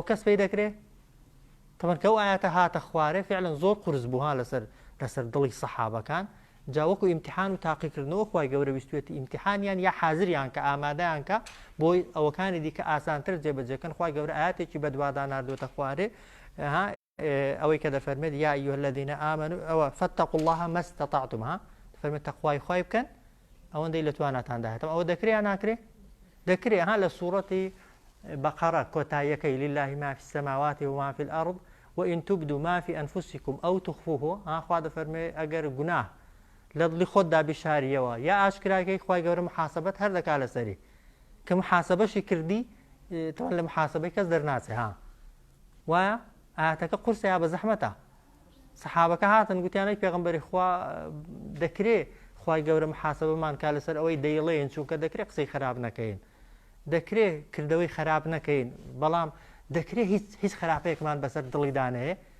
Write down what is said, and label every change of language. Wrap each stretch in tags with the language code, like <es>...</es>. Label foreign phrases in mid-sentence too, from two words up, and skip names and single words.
<ckb>کەس پێی دەکرێت طبعا کە ئەو ئاەتە هاتە خوارێ فعلا زۆر قورس بووها لەسەر دڵی سەحابەکان جا وەکو ئیمتیحان و تاقیکردنەوە خوای گەورە ویستوێتی ئیمتیحانیان یا حازریان کە ئامادەیان کە بۆی ئەوەکانی دیکە ئاسانتر جێبەجێکەن خوای گەورە ئاەتێکی بەدوادا ناردوێتە خوارێ ئەوەی کە دەفەرمێت</ckb> <ar>یا ئەیها الذین ئامنوا</ar> <ckb>ئەوە</ckb> <ar>فاتقوا الله ما استطعتم</ar> <ckb>دەفەرمێت تەقوای خوای بکەن ئەوەندەی لە تواناتاندا هێتەوە ئەوە دەکرێت یان ناکرێت دەکرێت لە سوورەتی بەقەرە کۆتاییەکەی</ckb> <ar>لله ما في السماوات وما في الأرض وإن تبدوا ما في أنفسكم أو تخفوه</ar> <ckb>خوا دەفەرمێ ئەگەر گوناه لە دڵی خۆتدا بشاریەوە یا ئاشکراکەی خوای گەورە محاسبەت هەر دەکات لەسەری کە محاسبەشی کردی تەوان لە محاسبەی کەس دەرناچێ وایە ئاەتەکە قورسە یا بە زەحمەتە سەحابەکە هاتن گوتیانەی پێغەمبەری خوا دەکرێت خوای گەورە محاسبەمان کا لەسەر ئەوەی دەیڵێن چونکە دەکرێت قسەی خراپ نەکەین دەکرێت کردەوەی خراپ نەکەین بەڵام دەکرێت هیچ خراپەیەکمان بەسەر دڵی دانەیە</ckb>